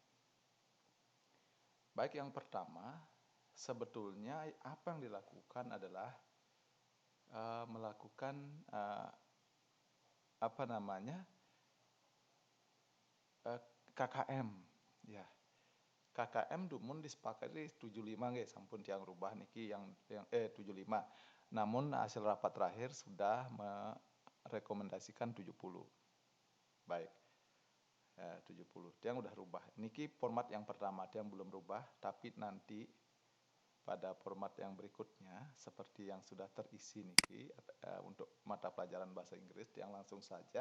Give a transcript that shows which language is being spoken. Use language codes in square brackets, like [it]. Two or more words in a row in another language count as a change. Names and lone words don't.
[id] Baik, yang pertama, sebetulnya apa yang dilakukan adalah melakukan KKM, ya. KKM dumun disepakati 75 nggih, [ban] sampun tiang [id] rubah niki yang 75. Namun hasil rapat terakhir sudah merekomendasikan 70. Baik. 70. Tiang udah rubah. Niki format yang pertama, tiang belum rubah, tapi nanti pada format yang berikutnya seperti yang sudah terisi niki untuk mata pelajaran bahasa Inggris, tiang langsung saja.